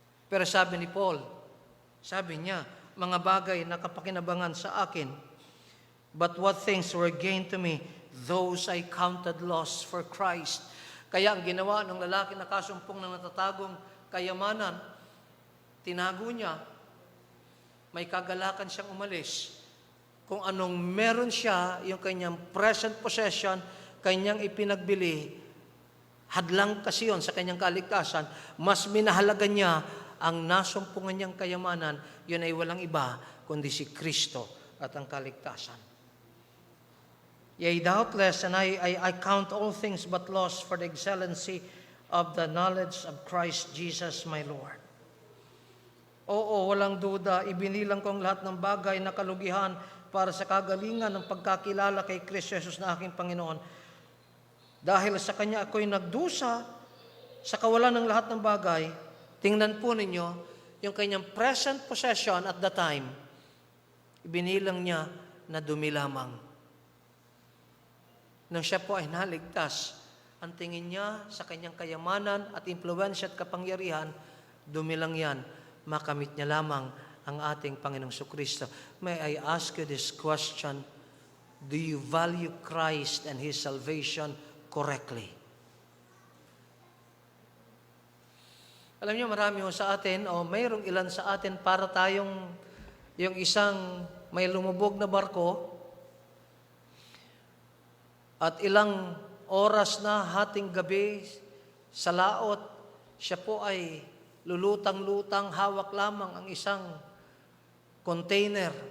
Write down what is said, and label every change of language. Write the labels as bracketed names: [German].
[Filipino] Pero sabi ni Paul, sabi niya, mga bagay na kapakinabangan sa akin, [English] but what things were gained to me, those I counted loss for Christ. [Filipino] Kaya ang ginawa ng lalaki na kasumpong ng natatagong kayamanan, tinago niya, may kagalakan siyang umalis. Kung anong meron siya, yung kanyang present possession, kanyang ipinagbili, hadlang kasi yun sa kanyang kaligtasan, mas minahalaga niya ang nasumpungan niyang kayamanan, yun ay walang iba, kundi si Kristo at ang kaligtasan. [English] Yea, doubtless, and I count all things but loss for the excellency of the knowledge of Christ Jesus my Lord. [Filipino] Oo, walang duda, ibinilang ko ang lahat ng bagay na kalugihan para sa kagalingan ng pagkakilala kay Kristo Jesus na aking Panginoon. Dahil sa Kanya ako'y nagdusa sa kawalan ng lahat ng bagay. Tingnan po ninyo, yung kanyang present possession at the time, ibinilang niya na dumi lamang. Nang siya po ay naligtas, ang tingin niya sa kanyang kayamanan at impluwensya at kapangyarihan, dumi lang yan, makamit niya lamang ang ating Panginoong Kristo. [English] May I ask you this question, do you value Christ and His salvation correctly? [Filipino] Alam niyo, marami sa atin, o mayroong ilan sa atin, para tayong yung isang may lumubog na barko at ilang oras na hating gabi sa laot, siya po ay lulutang-lutang, hawak lamang ang isang container.